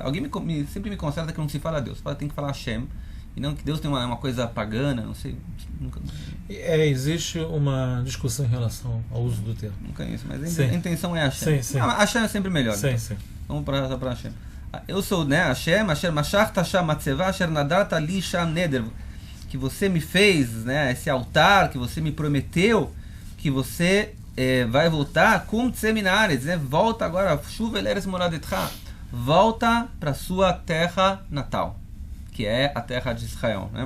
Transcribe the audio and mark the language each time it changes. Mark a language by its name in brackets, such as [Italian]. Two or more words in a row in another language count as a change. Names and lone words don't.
[Portuguese] Alguém sempre me conserta que não se fala Deus, tem que falar Hashem. E não que Deus tem uma coisa pagana, não sei. Nunca... existe uma discussão em relação ao uso do termo. Não conheço, mas a intenção é Hashem. Sim, sim. Hashem é sempre melhor. Sim, então. sim. Vamos para Hashem. Eu sou, né, [Hebrew] השם, אשר משחת שם מצבה, אשר נדרת לי שם נדר. [Portuguese] Que você me fez, né, esse altar, que você me prometeu, que você vai voltar com seminares, né? Volta agora, [Hebrew] שוב אל ארץ מולדתך, [Portuguese] volta para sua terra natal, que é a terra de Israel, né?